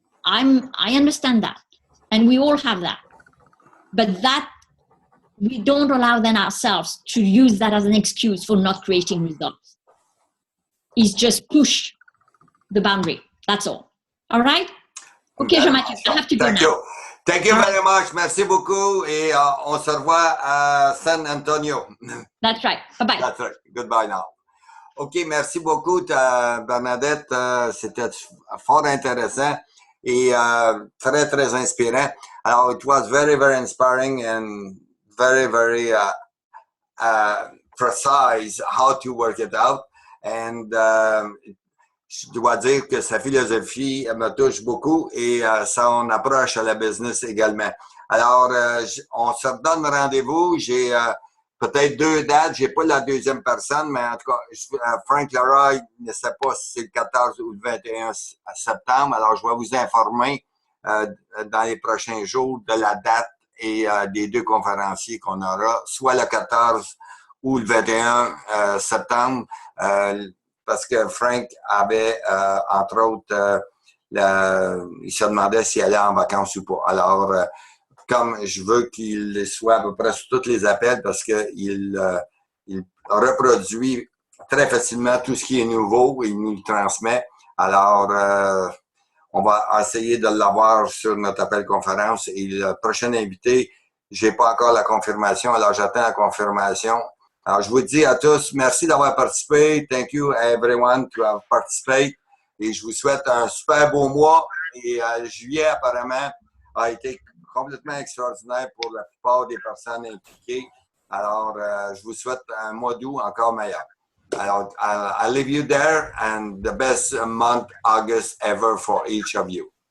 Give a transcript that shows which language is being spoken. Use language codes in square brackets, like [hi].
[en] I understand that. And we all have that. But that we don't allow then ourselves to use that as an excuse for not creating results. It's just push the boundary. That's all. All right? Okay, Jean-Mathieu, I have to go now. Thank you very much. [fr] Merci beaucoup. Et on se revoit à San Antonio. [en] That's right. Bye-bye. That's right. Goodbye now. [fr] OK, merci beaucoup, Bernadette. C'était fort intéressant et très, très inspirant. [en] Alors, it was very, very inspiring and very, very precise how to work it out. [fr] And je dois dire que sa philosophie me touche beaucoup et son approche à la business également. Alors, on se redonne rendez-vous. J'ai peut-être 2 dates. J'ai pas la deuxième personne, mais en tout cas, Frank Leroy ne sait pas si c'est le 14 ou le 21 septembre. Alors, je vais vous informer dans les prochains jours de la date et des 2 conférenciers qu'on aura, soit le 14 ou le 21 septembre, parce que Frank avait, entre autres, il se demandait s'il allait en vacances ou pas. Alors, comme je veux qu'il soit à peu près sur tous les appels parce qu'il reproduit très facilement tout ce qui est nouveau et il nous le transmet. Alors, on va essayer de l'avoir sur notre appel conférence. Et le prochain invité, j'ai pas encore la confirmation, alors j'attends la confirmation. Alors, je vous dis à tous, merci d'avoir participé. [en] Thank you everyone to have participated. [fr] Et je vous souhaite un super beau mois. Et juillet, apparemment, a été complètement extraordinaire pour la plupart des personnes impliquées. Alors, je vous souhaite un mois d'août encore meilleur. [en] Alors, I'll leave you there and the best month August ever for each of you.